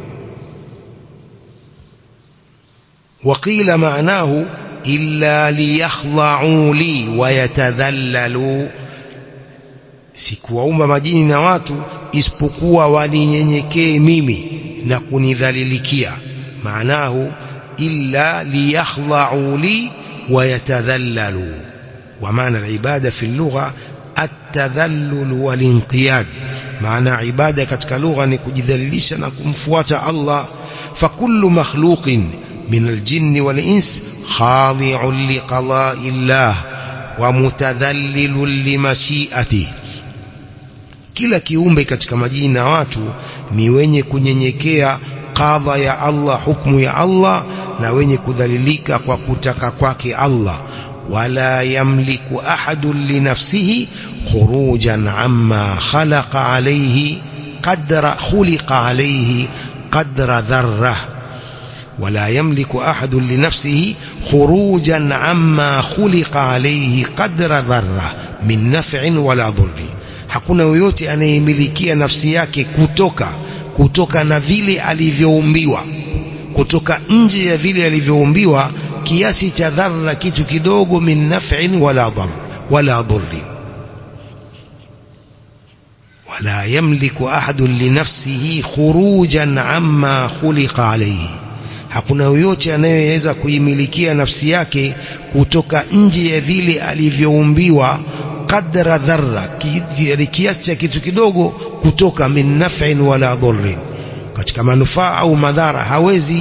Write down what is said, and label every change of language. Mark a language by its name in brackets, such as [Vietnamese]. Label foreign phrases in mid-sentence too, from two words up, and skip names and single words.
[Arabic] وقيل معناه إلا ليخضع لي ويتذلل, [Swahili] sikuwaumba majini na watu isipokuwa waninyenyekee mimi na kunidhalilikia. [Arabic] معناه إلا ليخضع لي ويتذلل. ومعنى العبادة في اللغة التذلل والانقياد, معنى عبادة [Swahili] katika lugha ni kujidhalilisha na kumfuata Allah. [Arabic] فكل مخلوق من الجن والإنس خاضع لقضاء الله ومتذلل لمشيئته, [Swahili] kila kiumbe katika majini na watu ni wenye kunyenyekea qadha ya Allah, hukumu ya Allah, na wenye kudhalilika kwa kutaka kwake Allah. [Arabic] ولا يملك أحد لنفسه خروجا عما خلق عليه قدر ذرة. ولا يملك أحد لنفسه خروجا عما خلق عليه قدر ذرة من نفع ولا ضر. [Swahili] hakuna yoyote anayemilikia nafsi yake kutoka na vile alivyoumbiwa, kutoka nje ya vile alivyoumbiwa kiasi cha dharra, kitu kidogo, [Arabic] من نفع ولا ضر. ولا يملك أحد لنفسه خروجا عما خلق عليه, [Swahili] hakuna yoyote anayeweza kuimilikia nafsi yake kutoka nje ya vile alivyoumbiwa, [Arabic] قدر ذرة, [Swahili] kiasi cha kitu kidogo, kutoka [Arabic] من نفع ولا ضر, [Swahili] katika manufaa au madhara hawezi.